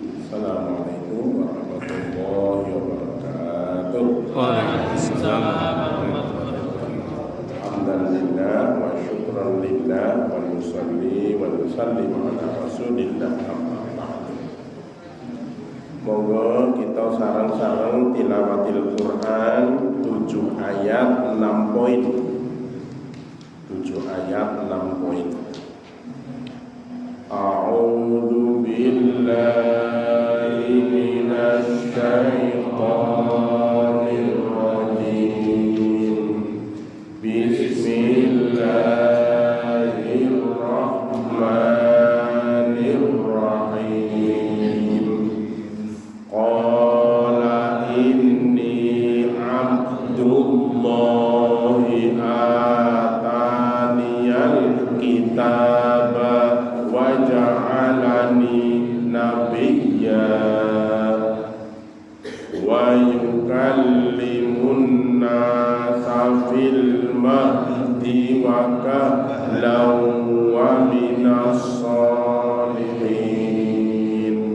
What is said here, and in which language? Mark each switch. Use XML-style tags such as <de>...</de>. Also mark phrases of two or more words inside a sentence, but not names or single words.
<ar>السلام عليكم ورحمة الله وبركاته. وعليكم السلام. الحمد لله وشكرا لله ونصلي ونسلم على رسول الله أما بعد.</ar> <jv>Monggo kita sareng-sareng</jv> <ar>تلاوة القرآن</ar> <jv>7 ayat 6 poin. 7 ayat 6 poin.</jv> <ar>أعوذ بالله من الشيطان الرجيم. بسم الله الرحمن الرحيم. قال إني عبد الله آتاني الكتاب وجعلني نبيا ويكلم الناس في المهد وكهلا ومن الصالحين.</ar>